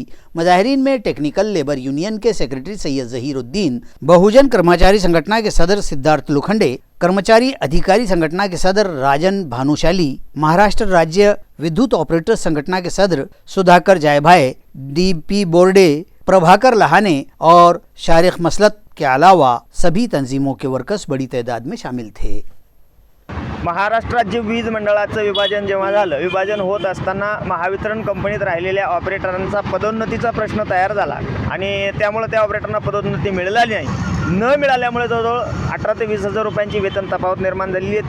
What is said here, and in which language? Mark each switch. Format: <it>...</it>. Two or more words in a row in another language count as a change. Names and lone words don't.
<ur>مظاہرین میں ٹیکنیکل لیبر یونین کے سیکرٹری سید ظہیر الدین، بہوجن کرمچاری سنگھٹنا کے صدر سدھارتھ لوکھنڈے، کرمچاری ادھیکاری سنگھٹنا کے صدر راجن بھانوشالی، مہاراشٹر راجیہ ودیوت آپریٹر سنگھٹنا کے صدر سدھاکر جائے بھائی، DP بورڈے پربھاکر لہانے اور شارخ مسلط کے علاوہ سبھی تنظیموں کے ورکرز بڑی تعداد میں شامل تھے۔</ur> <mr>महाराष्ट्र राज्य वीज मंडळाचं विभाजन जेव्हा झालं, विभाजन होत असताना महावितरण कंपनीत राहिलेल्या ऑपरेटरांचा पदोन्नतीचा प्रश्न तयार झाला आणि त्यामुळे त्या ऑपरेटरांना पदोन्नती मिळाली नाही। न मिळाल्यामुळे जवळजवळ 18 ते 20 हजार रुपयांची वेतन तफावत निर्माण झालेली आहे।</mr>